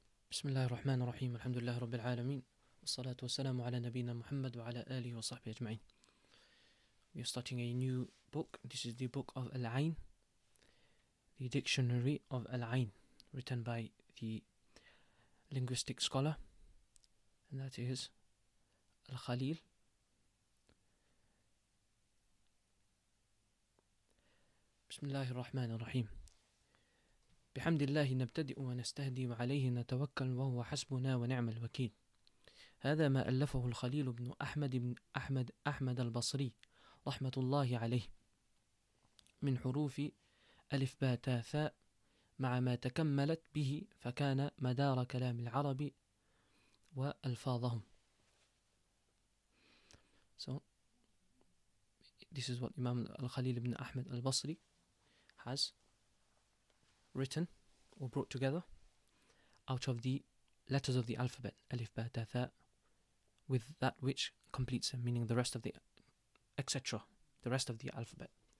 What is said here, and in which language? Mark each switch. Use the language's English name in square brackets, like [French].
[Arabic] بسم الله الرحمن الرحيم الحمد لله رب العالمين والصلاة والسلام على نبينا محمد وعلى آله وصحبه أجمعين. [English] We are starting a new book. This is the book of العين, the dictionary of العين, written by the linguistic scholar, and that is Al-Khalil. [Arabic] بسم الله الرحمن الرحيم. بحمد الله نبتدئ ونستهدي وعليه نتوكل وهو حسبنا ونعم الوكيل. هذا ما ألفه الخليل بن أحمد البصري رحمة الله عليه من حروف ألف باء تاء ثاء مع ما تكملت به فكان مدار كلام العرب وألفاظهم. [English] So this is what Imam Al-Khalil ibn Ahmad al-Basri has written or brought together out of the letters of the alphabet, alif, ba, ta, tha, with that which completes them, meaning the rest of the etc., the rest of the alphabet.